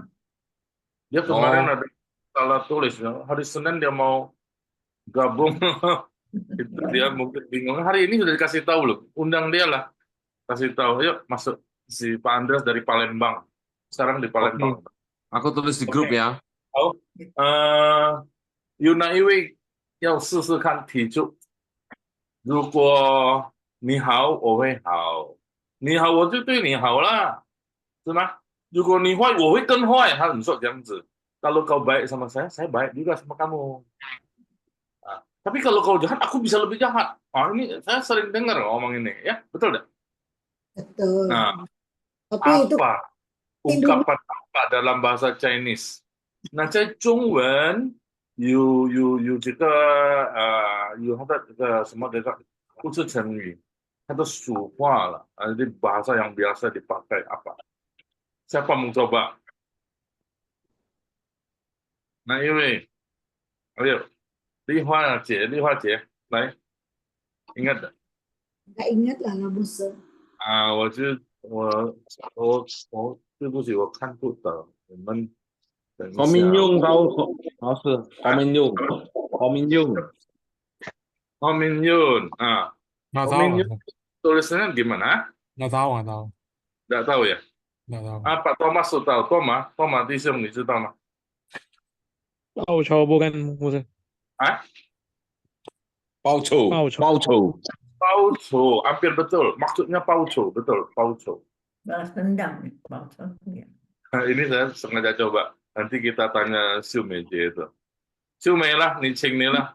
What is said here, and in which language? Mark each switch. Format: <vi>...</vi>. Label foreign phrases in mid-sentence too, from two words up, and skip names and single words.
<id>Dia kemarin ada salah tulis. Hari Senin dia mau gabung. Itu dia mungkin bingung. Hari ini sudah dikasih tahu loh. Undang dia lah. Kasih tahu. Yuk masuk. Si Pak Andreas dari Palembang. Sekarang di Palembang. Aku tulis di grup ya.</id> <zh>好，有哪一位要试试看提出？如果你好，我会好；你好，我就对你好啦，是吗？如果你坏，我会更坏。他很说这样子。</zh> <id>Kalau kau baik sama saya baik juga sama kamu. Tapi kalau kau jahat, aku bisa lebih jahat. Ini saya sering dengar ngomong ini, ya betul tidak? Betul. Nah, Tapi itu apa ungkapan apa dalam bahasa Chinese?</id> <zh>那在中文有这个有它的这个什么这个不是成语，它的俗话了</zh> <id>di bahasa yang biasa dipakai apa? Siapa mau coba? Nah ini, ayo,</id> <zh>丽花姐，</zh> <id>来，ingat tak? nggak ingat lah Musa.</id> <zh>我对不起，我看不懂，我们等一下。</zh> <id>Hominjung tahu, Musa. Hominjung. Hominjun. Nggak tahu. Hominjun tulisannya gimana? Nggak tahu. Nggak tahu ya? Nggak tahu. Pak Thomas tuh tahu. Thomas</id> <zh>弟兄，你知道吗？</zh> <id>报仇 bukan Musa. Pauco. Pauco, hampir betul. Maksudnya pauco, betul. Pauco. Balas dendam nih, bangsa. Ya. Ini saya sengaja coba. Nanti kita tanya Siu Meije itu. Siu Mei lah, Nicing nih lah.</id>